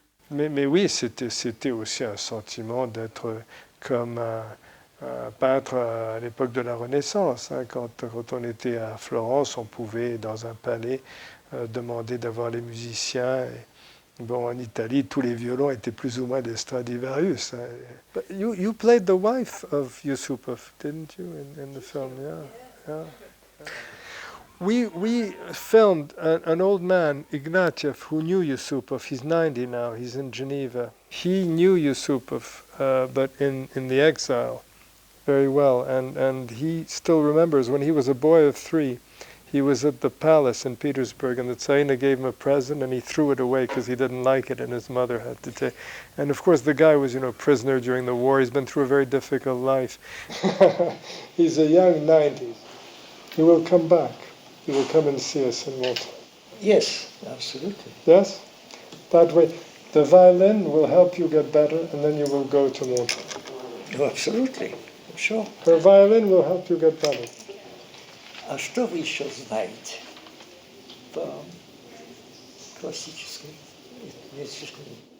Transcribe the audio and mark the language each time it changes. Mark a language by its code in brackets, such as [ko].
[fr] Mais oui, c'était aussi un sentiment d'être comme un peintre à l'époque de la Renaissance. Hein. Quand on était à Florence, on pouvait, dans un palais, demander d'avoir les musiciens. Bon, en Italie, tous les violons étaient plus ou moins des Stradivarius. Hein. [en] But you played the wife of Yusupov, didn't you, in the film? Yeah. We filmed an old man, Ignatieff, who knew Yusupov. He's 90 now. He's in Geneva. He knew Yusupov, but in the exile, very well. And he still remembers when he was a boy of 3, he was at the palace in Petersburg, and the Tsarina gave him a present, and he threw it away because he didn't like it, and his mother had to take. And of course, the guy was, prisoner during the war. He's been through a very difficult life. He's a young 90s. He will come back. He will come and see us in Montreux. Yes, absolutely. Yes? That way, the violin will help you get better, and then you will go to Montreux. Oh, absolutely, sure. Her violin will help you get better. A Storyschosweit war klassический, естественно.